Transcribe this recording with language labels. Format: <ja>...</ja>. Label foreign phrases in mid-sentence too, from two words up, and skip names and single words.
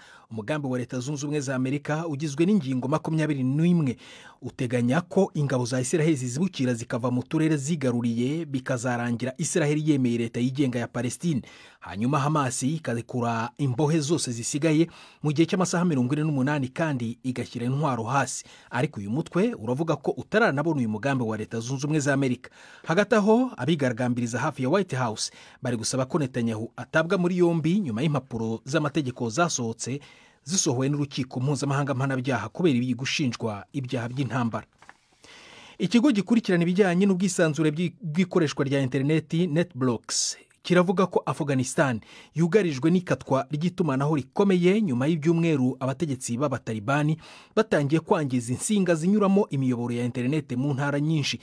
<rw>Umugambi wa Leta Zunze Ubumwe za Amerika ugizwe n'ingingo 21 uteganya ko ingabo za Israel zizibukira zikava mu turere zigaruriye bikazarangira Israel yemeye leta yigenga ya Palestine. Hanyuma Hamas ikazikura imbohe zose zisigaye mu gihe cy'amasaha 48 kandi igashyira intwaro hasi. Ariko uyu mutwe uravuga ko utaranabona uyu mugambi wa Leta Zunze Ubumwe za Amerika. Hagati aho abigaragambiriza hafi ya White House bari gusaba ko Netanyahu atabwa muri yombi nyuma y'impapuro z'amategeko zasohotse zisohowe n'urukiko mpuzamahanga mpanabyaha kubera ibi gushinjwa ibyaha by'intambara. Ikigo gikurikirana ibijyanye n'ubwisanzure bw'ikoreshwa rya interineti NetBlocks kiravuga ko Afghanistan yugarijwe n'ikatwa ry'itumanaho rikomeye nyuma y'ibyumweru abategetsi b'abatalibani batangiye kwangiza insinga zinyuramo imiyoboro ya interinete mu ntara nyinshi.</rw>